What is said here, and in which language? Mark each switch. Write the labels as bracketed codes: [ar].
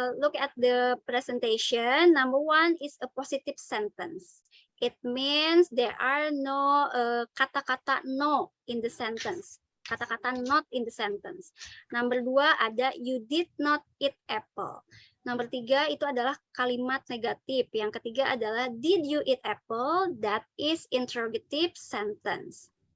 [en] Look at the presentation. Number one is a positive sentence. It means there are no [id] kata-kata [en] no in the sentence. [id] Kata-kata [en] not in the sentence. Number [id] dua ada [en] you did not eat apple. [id] Nomor tiga itu adalah kalimat negatif. Yang ketiga adalah [en] did you eat apple? That is interrogative sentence.